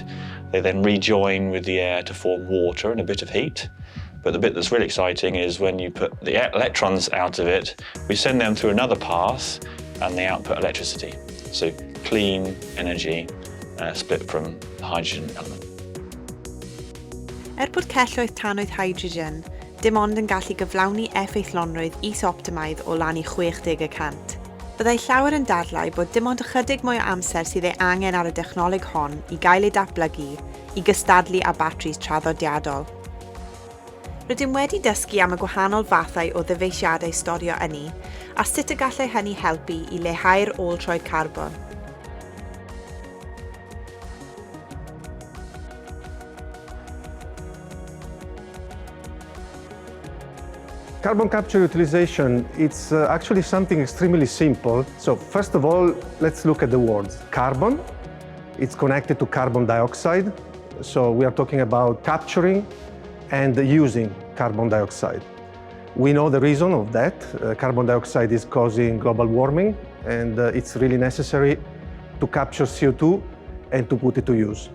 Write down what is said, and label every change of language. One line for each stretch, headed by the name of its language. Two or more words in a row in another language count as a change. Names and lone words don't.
English: They then rejoin with the air to form water and a bit of heat. But the bit that's really exciting is when you put the electrons out of it, we send them through another path and they output electricity. So clean energy split from the hydrogen element.
Welsh: Bod celloedd tannoedd hydrogen, dim ond yn gallu gyflawni effeithlonrwydd is-optimaidd o lan I 60%. Byddai llawer yn dadlau bod dim ond ychydig mwy o amser sydd ei angen ar y dechnoleg hon I gael ei datblygu I gystadlu â batris traddodiadol. Rydym wedi dysgu am y gwahanol fathau o ddyfeisiadau storio ynni a sut y gallai hynny helpu I leihau'r ôl-troed carbon.
English: Carbon capture utilization, it's actually something extremely simple. So first of all, let's look at the words. Carbon, it's connected to carbon dioxide. So we are talking about capturing and using carbon dioxide. We know the reason of that. Carbon dioxide is causing global warming, and it's really necessary to capture CO2 and to put it to use.